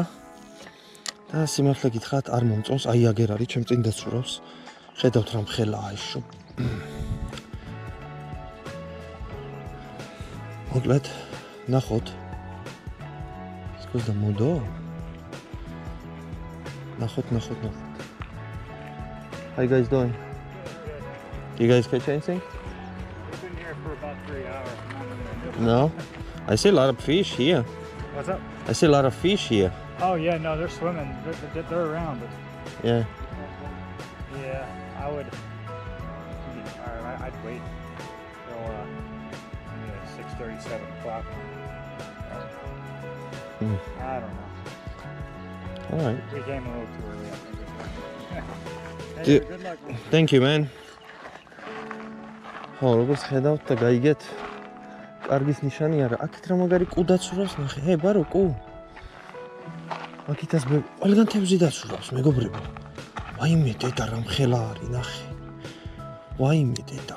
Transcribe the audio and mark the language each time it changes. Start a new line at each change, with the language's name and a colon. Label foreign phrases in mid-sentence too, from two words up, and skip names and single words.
Georgian: და სიმართლე გითხრათ, არ მომწონს, აი აგერ არის, ჩემ წინ დაცურავს. ხედავთ რა მხელაა ის შო. მოკლედ, ნახოთ. სკუზა მოდო. ნახოთ.
English: How you guys doing? Do you guys catch anything? We've been here for about 3 hours. No? I see a lot of fish here. What's up? I see a lot of fish here. Oh yeah, no, they're swimming. They're around. But Yeah. yeah, I would. All right, I'd wait till 6:30, 7 o'clock. I don't know. All right. We came a little too early. I think. Hey, Do- good luck. Man. Thank you, man.
Georgian: ხო, როგორც ხედავთ და გაიგეთ, კარგის ნიშანი არა. აქეთ რა მაგარი კუ დაცურავს, ნახე. ბარო, კუ. აქეთას ყველგან თევზი დაცურავს, მეგობრებო. ვაიმე დედა რა მხელა არის, ნახე. ვაიმე დედა.